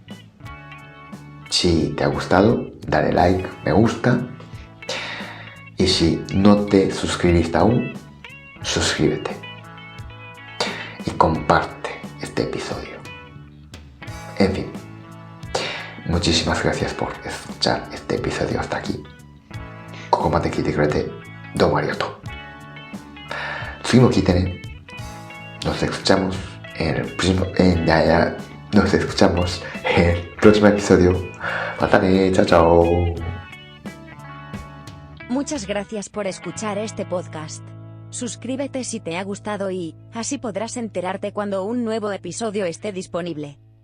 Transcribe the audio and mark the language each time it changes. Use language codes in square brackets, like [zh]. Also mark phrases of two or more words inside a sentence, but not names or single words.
[es] Si te ha gustado, dale like, me gusta. Y si no te suscribiste aún, suscríbete. Y comparte este episodio. En fin, muchísimas gracias por escuchar este episodio hasta aquí. [ja] ここまで来てくれて、どうもありがとう. 次も来てね. [es] Nos escuchamos en el próximo episodio. [ja] またね, [es] chao chao. Muchas gracias por escuchar este podcast. Suscríbete si te ha gustado y así podrás enterarte cuando un nuevo episodio esté disponible.